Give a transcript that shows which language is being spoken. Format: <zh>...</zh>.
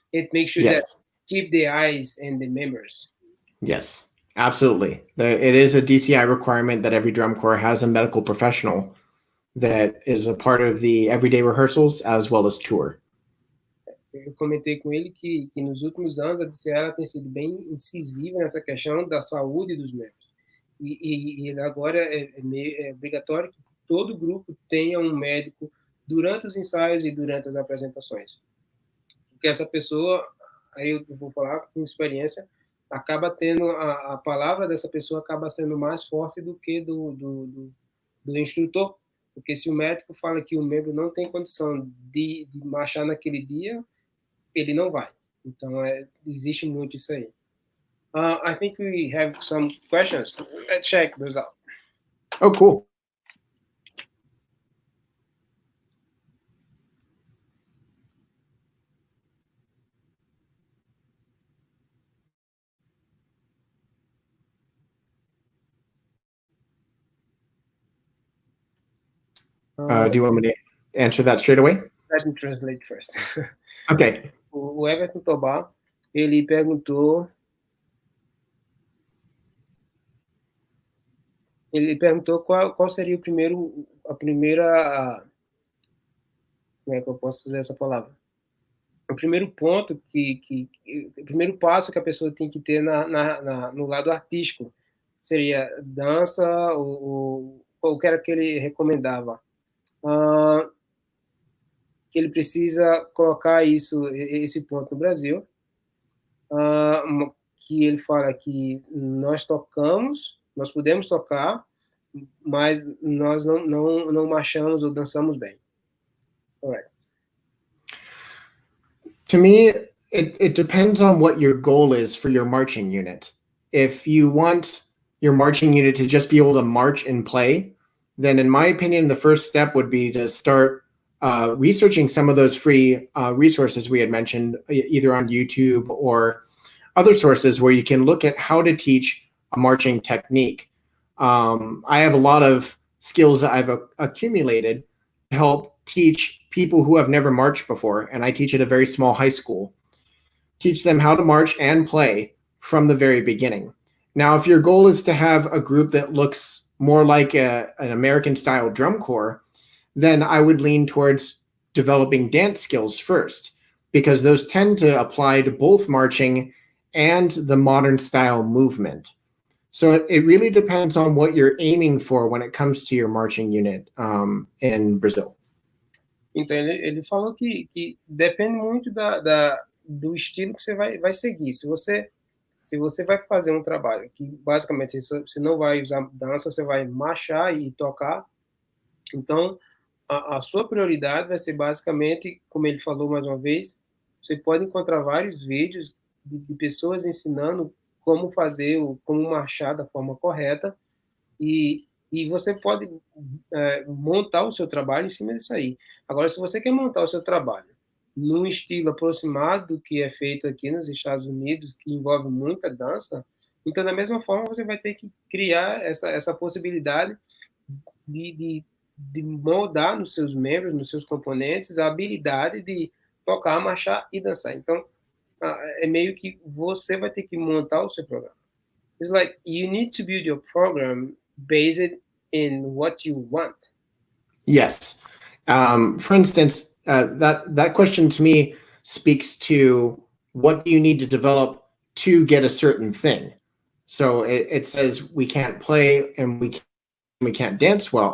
<en>It makes sure that keep the eyes and the members. Yes, absolutely. It is a DCI requirement that every drum corps has a medical professional that is a part of the everyday rehearsals as well as tour.</en> <pt>Eu comentei com ele que nos últimos anos a DCI tem sido bem incisiva nessa questão da saúde dos membros. E agora é obrigatório que todo grupo tenha um médico durante os ensaios e durante as apresentações. Porque essa pessoa, aí eu vou falar com experiência, acaba tendo a palavra dessa pessoa acaba sendo mais forte do que do instrutor. Porque se o médico fala que o membro não tem condição de marchar naquele dia, ele não vai. Então, existe muito isso aí.</pt> <en>I think we have some questions. Let's check those out. Oh, cool. Do you want me to answer that straight away? Let me translate first. Okay.</en> <pt>O Everton Tobar, ele perguntou qual seria a primeira, como é que eu posso dizer essa palavra? O primeiro ponto o primeiro passo que a pessoa tem que ter no lado artístico seria dança, ou que era que ele recomendava? Que ele precisa colocar esse ponto no Brasil, que ele fala que nós podemos tocar, mas nós não marchamos ou dançamos bem.</pt> <en>All right. To me, it depends on what your goal is for your marching unit. If you want your marching unit to just be able to march and play, then in my opinion, the first step would be to start researching some of those free resources we had mentioned, either on YouTube or other sources where you can look at how to teach a marching technique. I have a lot of skills that I've accumulated to help teach people who have never marched before, and I teach at a very small high school. Teach them how to march and play from the very beginning. Now, if your goal is to have a group that looks more like an American-style drum corps, then I would lean towards developing dance skills first, because those tend to apply to both marching and the modern style movement. So it really depends on what you're aiming for when it comes to your marching unit in Brazil.</en> <pt>Então, ele falou que depende muito do estilo que você vai seguir. Se você vai fazer um trabalho que, basicamente, você não vai usar dança, você vai marchar e tocar, então, a sua prioridade vai ser, basicamente, como ele falou mais uma vez, você pode encontrar vários vídeos de pessoas ensinando como marchar da forma correta, e você pode montar o seu trabalho em cima disso aí. Agora, se você quer montar o seu trabalho num estilo aproximado do que é feito aqui nos Estados Unidos, que envolve muita dança, então, da mesma forma, você vai ter que criar essa possibilidade de moldar nos seus membros, nos seus componentes, a habilidade de tocar, marchar e dançar. Então, é meio que você vai ter que montar o seu programa.</pt> <en>It's like you need to build your program based in what you want. Yes. For instance, that question to me speaks to what do you need to develop to get a certain thing. So it says we can't play and we can't dance well.</en>